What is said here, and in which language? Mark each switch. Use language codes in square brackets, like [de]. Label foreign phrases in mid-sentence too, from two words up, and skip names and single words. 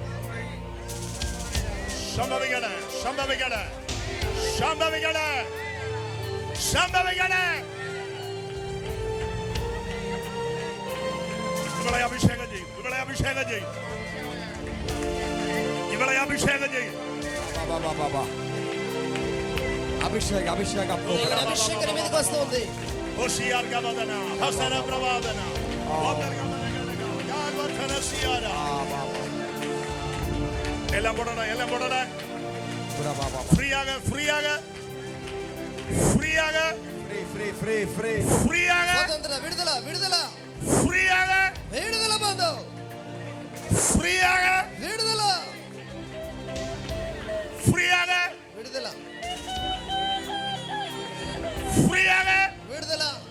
[ml] സംഭവിക്കട്ടെ. സംഭവിക്കട്ടെ. സംഭവിക്കട്ടെ. സംഭവിക്കട്ടെ. ഇവളെ അഭിഷേകം ചെയ്യും. ഇവളെ അഭിഷേകം ചെയ്യും. ഇവളെ അഭിഷേകം ചെയ്യും. [hi] बाबा बाबा अभिषेक अभिषेक आपको [te] అభిషేకం మీదకి వస్తుంది. ഹോശിയാർ ഗവദന ഹസന പ്രവാദന വദർ ഗവദന ഗാഗവതന സിയാര. [ml] എല്ലാം പോടണേ. എല്ലാം പോടണേ. [hi] पूरा बाबा [ml] ഫ്രീ ആക. ഫ്രീ ആക. ഫ്രീ ആക. [en] फ्री फ्री फ्री [ml] ഫ്രീ ആക. [te] స్వతంత్ర విడుదల విడుదల [ml] ഫ്രീ ആക. [te] విడుదల బంధం [ml] ഫ്രീ ആക. [te] విడుదల [ml] ഫ്രീ ആക. [te] విడుదల [ml] ഫ്രീ ആക. [te] విడుదల